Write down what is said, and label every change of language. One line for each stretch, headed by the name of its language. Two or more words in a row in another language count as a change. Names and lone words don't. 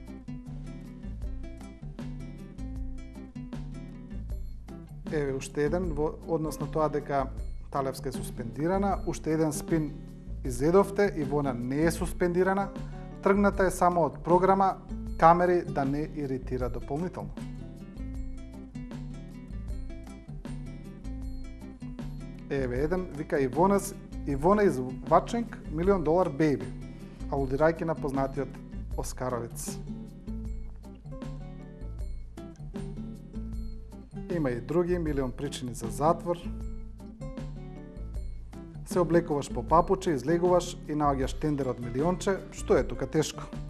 Macedonian: Еве уште еден во однос на тоа дека Талевска е суспендирана, уште еден спин изедовте, Ивона не е суспендирана, тргната е само од програма камери да не иритира дополнително. Еве еден вика:
English: Ивона is watching $1 million baby,
Macedonian: алудирајќи на познатиот Оскаровец. Има и други: милион причини за затвор. Се облекуваш по папуче, излегуваш и наоѓаш тендер од милионче, што е тука тешко?